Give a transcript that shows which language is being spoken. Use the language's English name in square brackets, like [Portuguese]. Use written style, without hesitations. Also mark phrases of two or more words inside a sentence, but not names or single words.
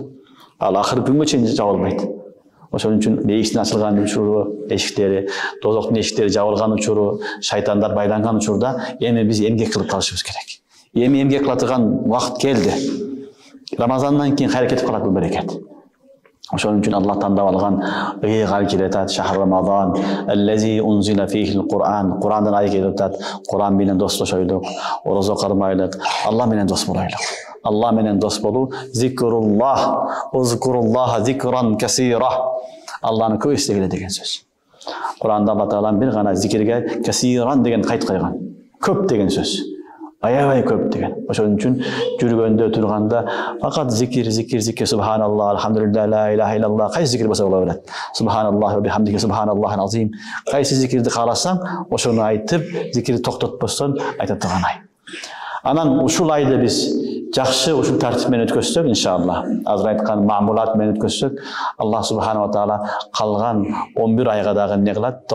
[Kyrgyz] Ал акыркы күнгө чейин жабылбайт. Ошон үчүн бейиштин ачылган учуру, эшиктери, дозоктун эшиктери жабылган учуру, шайтандар байланган учурда эми биз эмгек кылып калышыбыз керек. Эми эмгек кылатыган убакыт келди. Рамазандан кийин аракет кылат бул берекет. Ошон үчүн Аллах тандап алган ыйык келип атат: [Arabic] "شهر رمضان, الذي أنزل فيه القرآن." [Kyrgyz] Кур'андын айы келип атат. Кур'ан менен достошойлук, орозо кармайлык, Алла менен дос болойлук. Алла менен дос болуу, [Arabic] ذكر الله اذكروا الله ذكرا كثيرا. [Kyrgyz] Алланы көп эстегиле деген сөз. Кур'анда Алла Таала бир гана зикирге касиран деген кайт койгон. Көп деген сөз. Аябай көп деген. Ошон үчүн жүргөндө турганда факат зикир, [Arabic] سبحان الله الحمد لله لا إله إلا الله, [Kyrgyz] кайсы зикир болсо боло берет. [Arabic] سبحان الله وبحمده سبحان الله العظيم. [Kyrgyz] Кайсы зикирди кааласаң, ошону айтып, зикирди токтотпостон айта турган ай. Анан ушул айды биз жакшы ушул тартип менен өткөзсөк, иншаллах, азыр айткан маамулат менен өткөзсөк, [Arabic] الله سبحانه وتعالى [Kyrgyz] калган 11 айга дагы эмне кылат?